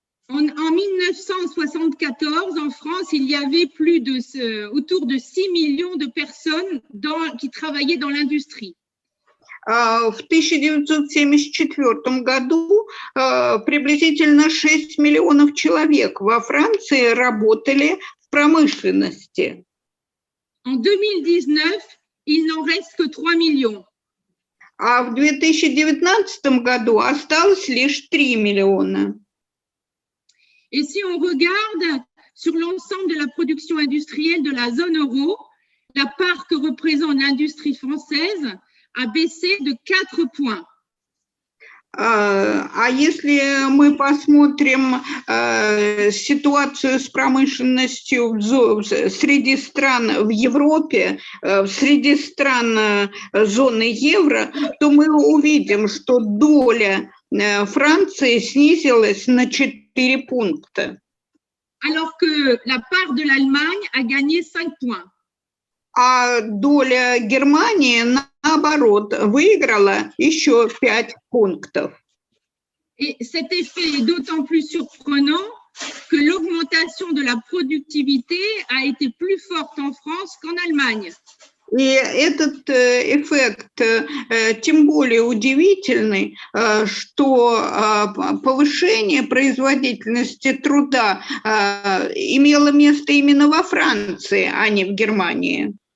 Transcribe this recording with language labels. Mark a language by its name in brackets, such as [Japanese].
[French] En 1974, en France, il y avait autour de 6 millions de personnes qui travaillaient dans l'industrie. [Russian] В 1974 году приблизительно 6 миллионов человек во Франции работали в промышленности. [French] En 2019, il n'en reste que 3 millions. [Russian] А в 2019 году осталось lишь 3 миллиона. [French] Et si on regarde sur l'ensemble de la production industrielle de la zone euro, la part que représente l'industrie française a baissé de 4 points. [Russian] А если мы посмотрим ситуацию с промышленностью среди стран в Европе, среди стран зоны евро, то мы увидим, что доля Франции снизилась на 4 пункта. [French] Alors que la part de l'Allemagne a gagné 5 points. [Russian] А доля Германии, наоборот, выиграла еще 5 пунктов. [French] Et cet effet est d'autant plus surprenant que l'augmentation de la productivité a été plus forte en France qu'en Allemagne. [Russian] И этот эффект тем более удивительный, что повышение производительности труда имело место именно во Франции, а не в Германии.